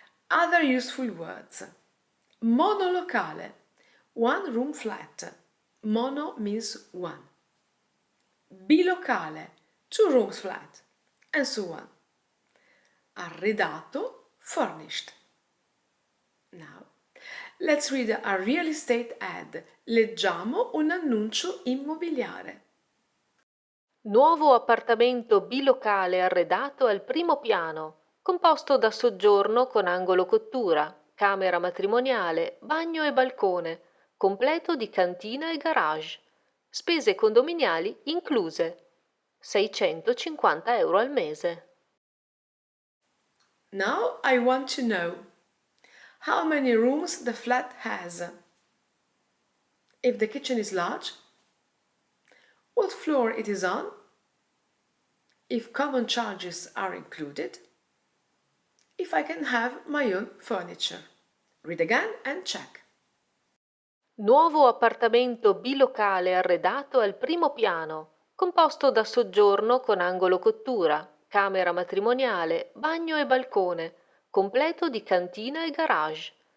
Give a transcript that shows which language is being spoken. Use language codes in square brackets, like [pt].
[en] Other useful words. Monolocale, 1 room flat. Mono means 1. Bilocale, 2 rooms flat, and so on. Arredato, furnished. Now, let's read a real estate ad. [it] Leggiamo un annuncio immobiliare. Nuovo appartamento bilocale arredato al primo piano, composto da soggiorno con angolo cottura, camera matrimoniale, bagno e balcone, completo di cantina e garage. Spese condominiali incluse. €650 al mese. [en] Now I want to know how many rooms the flat has. If the kitchen is large, what floor it is on, if common charges are included, if I can have my own furniture. Read again and check. [it] Nuovo appartamento bilocale arredato al primo piano, composto da soggiorno con angolo cottura, camera matrimoniale, bagno e balcone, completo di cantina e garage.